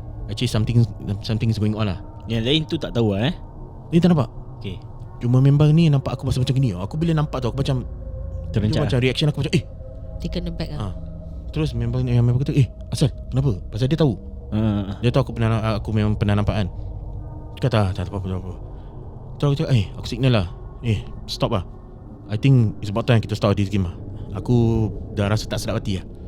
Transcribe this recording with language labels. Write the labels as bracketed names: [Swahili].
[English] Actually something is going on lah. [Malay] Yang lain tu tak tahu lah Dia tak nampak. [English] Okay. [Malay] Cuma member ni nampak aku macam gini. Aku bila nampak tu aku macam Terencak macam reaction aku macam [English] Taken aback lah. [Malay] Terus member kata asal kenapa? Pasal dia tahu. Dia tahu aku memang pernah nampak kan. Dia kata tak apa. Terus aku cakap aku signal lah. Stop lah. [English] I think it's about time [Malay] kita [English] stop this game lah. [Malay] Aku dah rasa tak sedap hati lah.